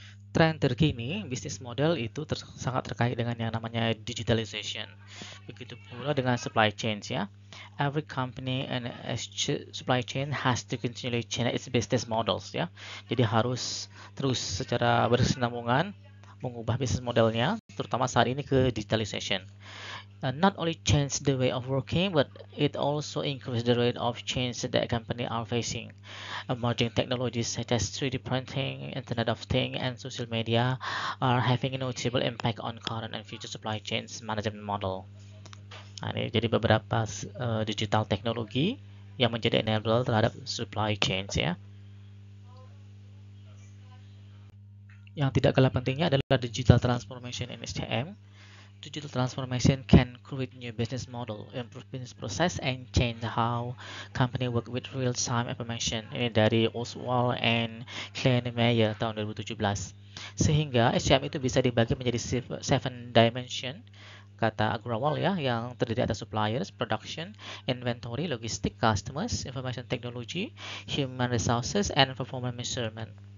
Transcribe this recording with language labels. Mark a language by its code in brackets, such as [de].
[id] Tren terkini, bisnis model itu sangat terkait dengan yang namanya digitalization. Begitu pula dengan supply chains ya. [en] Every company and supply chain has to continually change its business models ya. [id] Jadi harus terus secara berkesinambungan mengubah bisnis modelnya, terutama saat ini ke digitalization. [en] Not only change the way of working, but it also increase the rate of change that companies are facing. Emerging technologies such as 3D printing, Internet of Things, and social media are having a notable impact on current and future supply chains management model. [id] Nah, ini jadi beberapa digital teknologi yang menjadi enabler terhadap supply chains ya. Yang tidak kalah pentingnya adalah [en] digital transformation in SCM. Digital transformation can create new business model, improve business process, and change how company work with real-time information. [id] Ini dari Oswald and Klein-Meyer tahun 2017. Sehingga SCM itu bisa dibagi menjadi 7 dimension, kata Agrawal ya, yang terdiri atas [en] suppliers, production, inventory, logistik, customers, information technology, human resources, and performance measurement.